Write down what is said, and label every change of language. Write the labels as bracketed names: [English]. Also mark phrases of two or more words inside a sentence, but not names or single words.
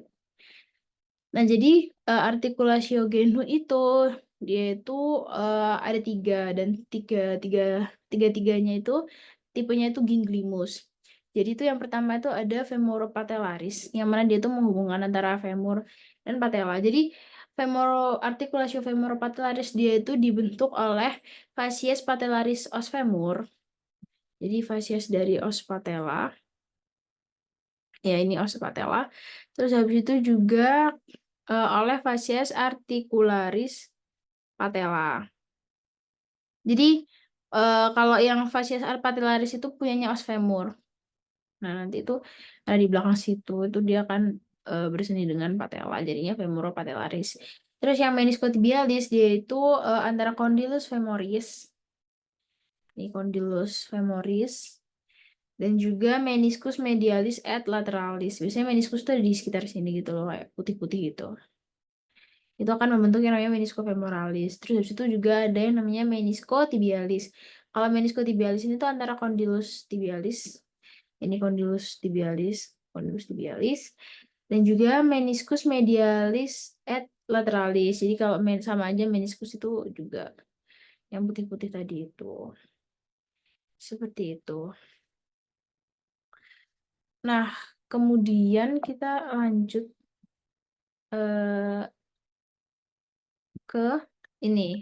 [Indonesian] Nah, jadi [Latin] articulatio genu [Indonesian] itu dia itu ada tiga dan tiga-tiganya itu tipenya itu ginglimus. Jadi itu yang pertama itu ada femoropatellaris, yang mana dia itu menghubungkan antara femur dan patella. Jadi [Latin] articulatio femoropatellaris [Indonesian] dia itu dibentuk oleh [Latin] facies patellaris os femur. [Indonesian] Jadi facies dari [Latin] os patella. [Indonesian] Ya, ini [Latin] os patella. [Indonesian] Terus habis itu juga oleh [Latin] facies articularis patella. [Indonesian] Jadi kalau yang [Latin] facies patellaris [Indonesian] itu punyanya [Latin] os femur. [Indonesian] Nah, nanti itu di belakang situ itu dia akan berseni dengan patella, jadinya femoropatellaris. Terus yang meniscotibialis dia itu antara [Latin] condylus femoris. [Indonesian] Ini [Latin] condylus femoris [Indonesian] dan juga [Latin] meniscus medialis et lateralis. [Indonesian] Biasanya meniscus itu ada di sekitar sini gitu loh, kayak putih-putih gitu. Itu akan membentuk yang namanya meniscofemoralis. Terus habis itu juga ada yang namanya meniscotibialis. Kalau meniscotibialis ini tuh antara [Latin] condylus tibialis, [Indonesian] ini [Latin] condylus tibialis, [Indonesian] dan juga [Latin] meniscus medialis et lateralis. [Indonesian] Jadi kalau sama aja meniscus itu juga yang putih-putih tadi itu. Seperti itu. Nah, kemudian kita lanjut ke ini.